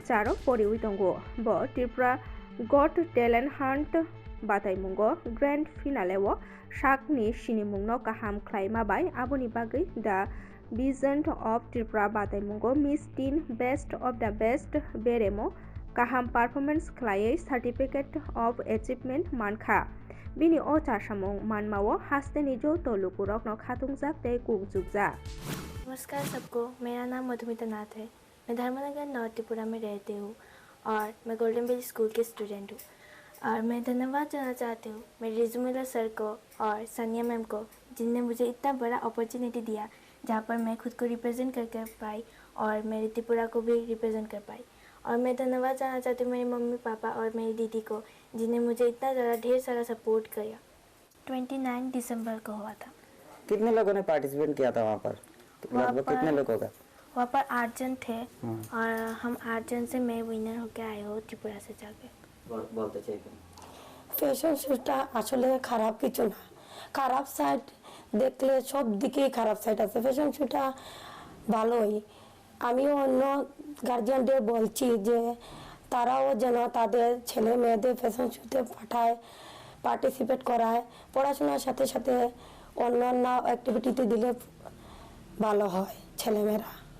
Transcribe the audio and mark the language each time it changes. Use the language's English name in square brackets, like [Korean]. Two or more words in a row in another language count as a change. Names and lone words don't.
[Bodo] चारो परिउइतंगो ब त्रिपुरा गट टेलेन्ट हान्ट बाथाइमुंगो ग्रैंड फिनालेव शाकनि सिनिमुंनो गाहाम खालामा बाय आबोनि बागै दा विजन अफ त्रिपुरा बाथाइमुंगो मिस टीन [English] best of the best [Bodo] बेरेमो गाहाम पारफरमेंस खालायै [English] certificate of achievement [Bodo] मानखा बिनि ओ चासामुं मानमावो हास्तेनि जो तोलुकुरक न खातुंजाक तै कुंजुकजा। [Hindi] नमस्कार सबको, मेरा नाम मधुमिता नाथ है। मैं धर्मनगर नॉर्थ त्रिपुरा में रहती हूँ और मैं गोल्डन वैली स्कूल की स्टूडेंट हूँ। और मैं धन्यवाद देना चाहती हूँ मेरे रिजुमिला सर को और सानिया मैम को, जिनने मुझे इतना बड़ा अपॉर्चुनिटी दिया जहाँ पर मैं खुद को रिप्रेजेंट कर पाई और मेरी त्रिपुरा को भी रिप्रेजेंट कर पाई। और मैं धन्यवाद देना चाहती हूँ मेरे मम्मी पापा और मेरी दीदी को, जिन्हें मुझे इतना ज़्यादा ढेर सारा सपोर्ट किया। 29 दिसंबर को हुआ था। कितने लोगों ने पार्टिसिपेट किया था वहाँ पर? लगभग कितने लोग होगा? वहाँ पर 8 जन थे और हम 8 जन से मैं विनर होकर आए हो त्रिपुरा से जाके। [Bangla] বলতে চাইবেন ফ্যাশন শোটা আসলে খারাপ কিছু না, খারাপ সাইড দেখলে সব দিকেই খারাপ সাইড আছে। ফ্যাশন শোটা ভালোই, আমিও অন্য গার্জিয়ানদের বলছি যে তারাও যেন তাদের ছেলে মেয়েদের ফ্যাশন শোতে পাঠায়, পার্টিসিপেট করায়, পড়াশোনার সাথে সাথে অন্যান্য অ্যাক্টিভিটিতে দিলে ভালো হয় ছেলেমেয়েরা।